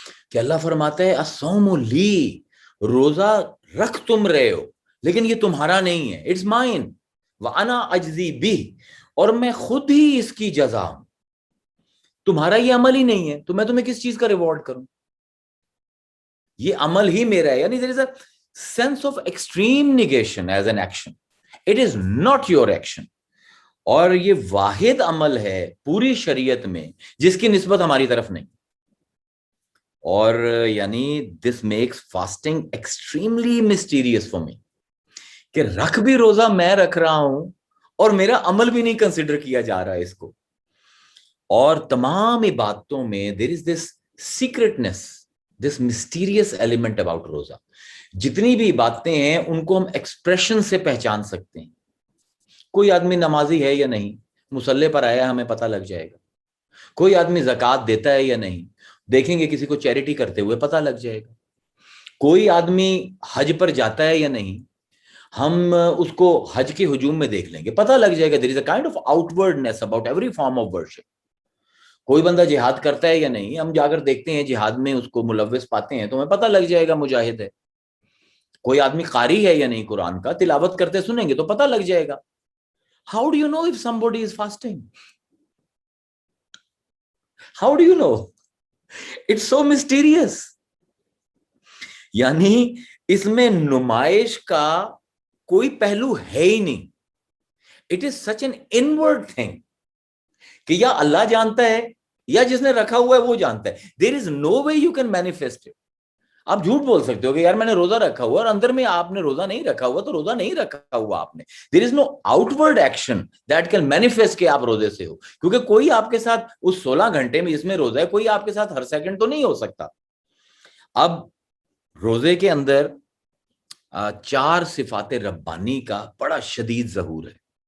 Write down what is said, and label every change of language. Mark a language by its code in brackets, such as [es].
[ur] کہ اللہ فرماتا ہے [ar] الصوم لی، [ur] روزہ رکھ تم رہے ہو لیکن یہ تمہارا نہیں ہے، [en] it's mine, [ar] وانا اجزی بہ، [ur] اور میں خود ہی اس کی جزا ہوں. تمہارا یہ عمل ہی نہیں ہے تو میں تمہیں کس چیز کا ریوارڈ کروں؟ یہ عمل ہی میرا ہے. یعنی [en] there is a sense of extreme negation as an action. It is not your action. [ur] اور یہ واحد عمل ہے پوری شریعت میں جس کی نسبت ہماری طرف نہیں. اور یعنی [en] this makes fasting extremely mysterious for me. [ur] کہ رکھ بھی روزہ میں رکھ رہا ہوں اور میرا عمل بھی نہیں کنسیڈر کیا جا رہا ہے اس کو. اور تمام عبادتوں میں [en] there is this secretness, this mysterious element about روزہ. [ur] جتنی بھی عبادتیں ہیں ان کو ہم ایکسپریشن سے پہچان سکتے ہیں. کوئی آدمی نمازی ہے یا نہیں، مصلی پر آیا ہمیں پتہ لگ جائے گا. کوئی آدمی زکوٰۃ دیتا ہے یا نہیں، دیکھیں گے کسی کو چیریٹی کرتے ہوئے پتہ لگ جائے گا. کوئی آدمی حج پر جاتا ہے یا نہیں، ہم اس کو حج کے ہجوم میں دیکھ لیں گے، پتہ لگ جائے گا. [en] there is a kind of outwardness about every form of worship. [ur] کوئی بندہ جہاد کرتا ہے یا نہیں، ہم جا کر دیکھتے ہیں جہاد میں اس کو ملوث پاتے ہیں تو ہمیں پتہ لگ جائے گا مجاہد ہے. کوئی آدمی قاری ہے یا نہیں، قرآن کا تلاوت کرتے سنیں گے تو پتہ لگ جائے گا. [en] How do you know if somebody is fasting? How do you know? It's so mysterious. [ur] یعنی اس میں نمائش کا کوئی پہلو ہے ہی نہیں. [en] It is such an inward thing [ur] کہ یا اللہ جانتا ہے یا جس نے رکھا ہوا ہے وہ جانتا ہے. [en] There is no way you can manifest it. [ur] آپ جھوٹ بول سکتے ہو کہ یار میں نے روزہ رکھا ہوا اور اندر میں آپ نے روزہ نہیں رکھا ہوا تو روزہ نہیں رکھا ہوا آپ نے. [en] There is no outward action that can manifest [ur] کہ آپ روزے سے ہو، کیونکہ کوئی آپ کے ساتھ اس 16 گھنٹے میں جس میں روزہ ہے کوئی آپ کے ساتھ ہر سیکنڈ تو نہیں ہو سکتا. اب روزے کے اندر 4 صفات ربانی کا بڑا شدید ظہور ہے.